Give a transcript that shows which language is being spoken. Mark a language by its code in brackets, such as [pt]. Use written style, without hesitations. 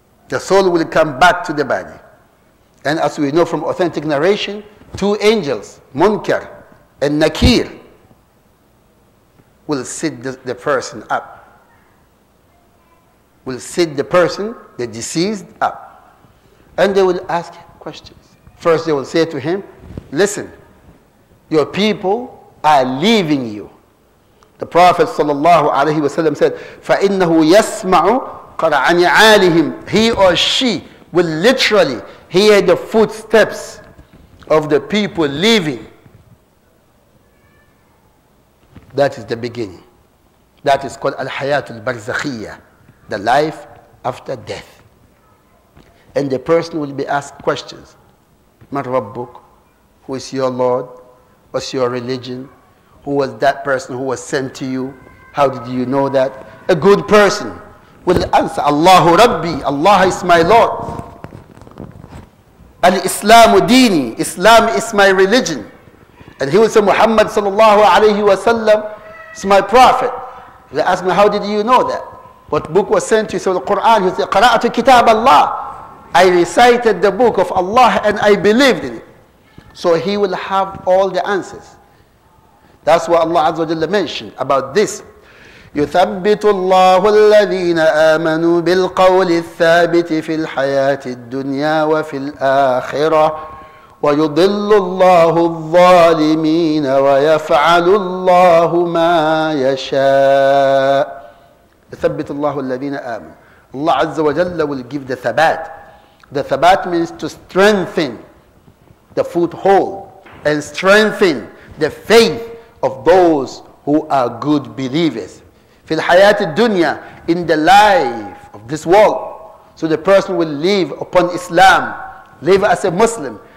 [en] The soul will come back to the body. And as we know from authentic narration, two angels, Munkar and Nakir, will sit the person up. Will sit the person, the deceased, up. And they will ask questions. First they will say to him, listen, your people are leaving you. The Prophet ﷺ said, [ar] فَإِنَّهُ يَسْمَعُ قَرَعَ نِعَالِهِمْ. [en] He or she will literally hear the footsteps of the people leaving. That is the beginning. That is called al-hayatul barzakhiyya, the life after death. And the person will be asked questions. [ar] Man Rabbuk? [en] Who is your Lord? What's your religion? Who was that person who was sent to you? How did you know that? A good person will answer, [ar] Allahu Rabbi, [en] Allah is my Lord. [ar] Al-Islamu dini, [en] Islam is my religion. And he will say, Muhammad sallallahu alayhi wa sallam is my prophet. They ask me, how did you know that? What book was sent to you? So the Quran, he said, [ar] Qara'atu kitab Allah. [en] I recited the book of Allah and I believed in it. So he will have all the answers. That's what Allah Azza wa Jalla mentioned about this. [ar] يثبت الله الذين آمنوا بالقول الثابت في الحياة الدنيا وفي الآخرة ويضل الله الظالمين ويفعل الله ما يشاء. يثبت الله الذين آمنوا. [en] Allah Azza wa Jalla will give the thabat. The thabat means to strengthen the foothold and strengthen the faith of those who are good believers. [ar] في الحياة الدنيا, [en] in the life of this world. So the person will live upon Islam, live as a Muslim,